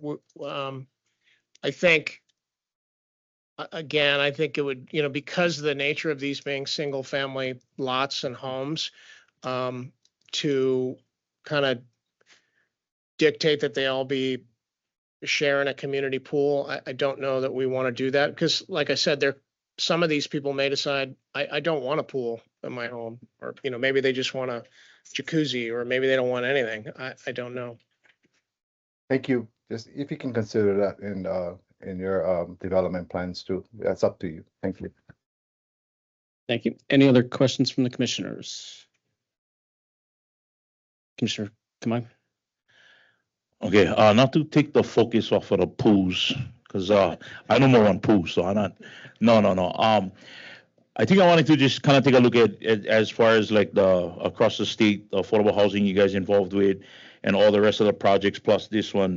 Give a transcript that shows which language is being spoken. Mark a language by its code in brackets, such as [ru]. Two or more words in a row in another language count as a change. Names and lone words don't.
[en] I think, again, I think it would, you know, because of the nature of these being single family lots and homes, to kind of dictate that they all be sharing a community pool, I don't know that we want to do that, because like I said, some of these people may decide, I don't want a pool in my home, or, you know, maybe they just want a jacuzzi, or maybe they don't want anything. I don't know. Thank you. Just if you can consider that in your development plans too. That's up to you. Thank you. Thank you. Any other questions from the commissioners? Commissioner Kamai? Okay, not to take the focus off of the pools, because I know more on pools, so I'm not. No. I think I wanted to just kind of take a look at as far as like the across the state affordable housing you guys involved with, and all the rest of the projects plus this one.